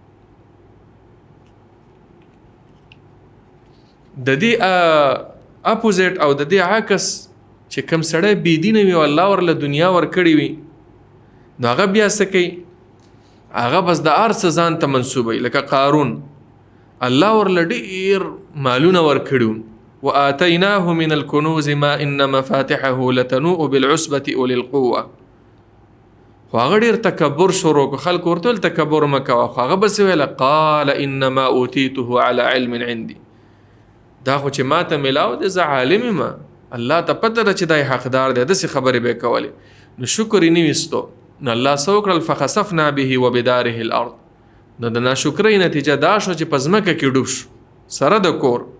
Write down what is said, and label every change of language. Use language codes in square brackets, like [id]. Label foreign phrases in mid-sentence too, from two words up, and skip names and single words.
[ps] د دې اپوزیټ او د دې عکس چې کم سړی بی دین وي او الله ورله دنیا ورکړي وي، نو هغه بیا څه کوي؟ هغه بس د ارث ځان ته منسوبوي. لکه قارون، الله ورله ډیر مالونه ورکړي، [ar] وآتیناه من الکنوز ما ان مفاتحه لتنوء بالعصبة اولي القوه. [ps] خو هغه ډیر تکبر شروع کو، خلک ورته تکبر مکوه، خو هغه بس ویل [ar] قال انما اوتیته على علم عندي، [ps] دا خو چې ماته ملاو د زه عالم ما، الله ته پته ده چې دای حقدار دی، داسې خبرې به کولې. نو شکر یې نه ویستو، نو الله څه وکړل [ar] فخسفنا به وبداره الارض. [ps] نو د ناشکرۍ نتیجه دا شو چې په ځمکه کې ډوب شو سره د کور.